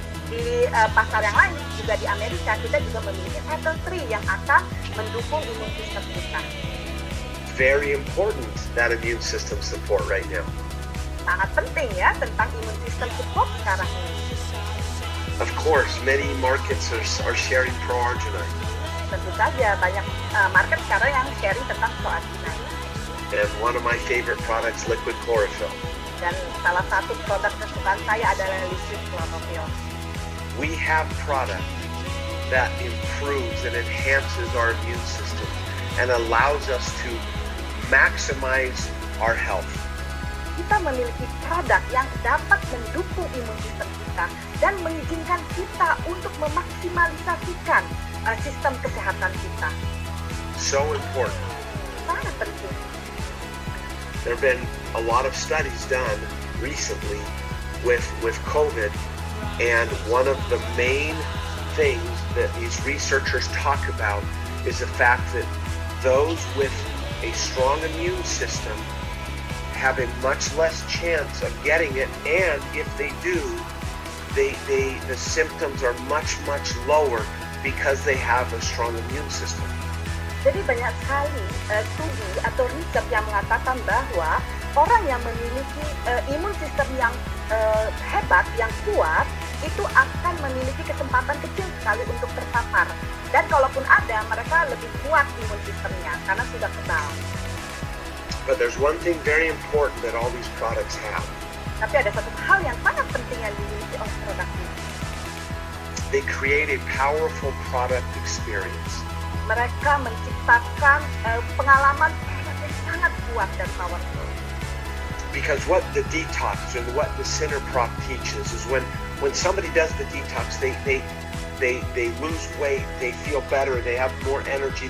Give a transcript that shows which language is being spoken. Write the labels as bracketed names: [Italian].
[Indonesian] Di pasar yang lain, juga di Amerika, kita juga memiliki Vital 3 yang akan mendukung imun sistem kita. [English] Very important, that immune system support right now. [Indonesian] Sangat penting ya, tentang imun sistem support sekarang ini. [English] Of course, many markets are sharing pro-arginine. [Indonesian] Tentu saja, banyak market sekarang yang sharing tentang pro-arginine. [English] And one of my favorite products, liquid chlorophyll. [Indonesian] Dan salah satu produk kesukaan saya adalah liquid chlorophyll. [English] We have product that improves and enhances our immune system and allows us to maximize our health. [Indonesian] Kita memiliki produk yang dapat mendukung imun sistem kita dan mengizinkan kita untuk memaksimalisasikan sistem kesehatan kita. [English] So important. [Indonesian] Sangat penting. [English] There have been a lot of studies done recently with COVID, and one of the main things that these researchers talk about is the fact that those with a strong immune system have a much less chance of getting it, and if they do, the symptoms are much lower because they have a strong immune system. [Indonesian] Jadi banyak sekali studi atau riset yang mengatakan bahwa orang yang memiliki imun sistem yang hebat, yang kuat, itu akan memiliki kesempatan kecil sekali untuk terpapar. Dan kalaupun ada, mereka lebih kuat imun sistemnya karena sudah kebal. [English] But there's one thing very important that all these products have. [Indonesian] Tapi ada satu hal yang sangat penting yang dimiliki oleh produk ini. [English] They create a powerful product experience. [Indonesian] Mereka menciptakan pengalaman produk yang sangat kuat dan powerful. [English] Because what the detox and what the Prof teaches is when somebody does the detox, they lose weight, they feel better, they have more energy.